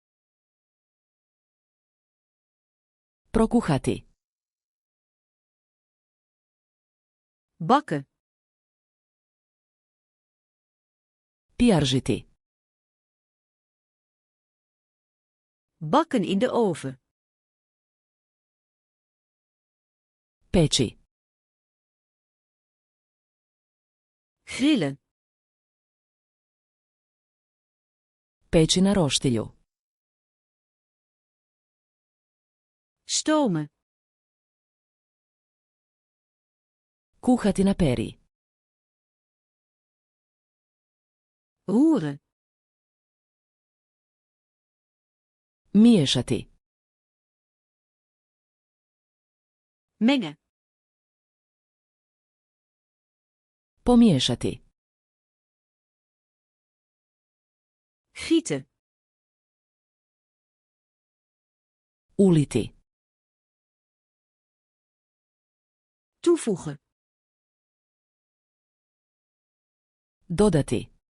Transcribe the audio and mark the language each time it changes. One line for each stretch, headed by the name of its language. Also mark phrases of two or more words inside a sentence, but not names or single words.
Croatian: Prokuhati.
Dutch: Bakken.
Croatian: Pijaržiti.
Dutch: Bakken in de oven.
Croatian: Peći.
Dutch: Grillen.
Croatian: Peći na roštilju.
Dutch: Stomen.
Croatian: Kuhati na peri.
Dutch: Roeren.
Croatian: Miješati.
Dutch: Mengen.
Croatian: Pomiješati.
Dutch: Gieten.
Croatian: Uliti.
Dutch: Toevoegen.
Croatian: Dodati.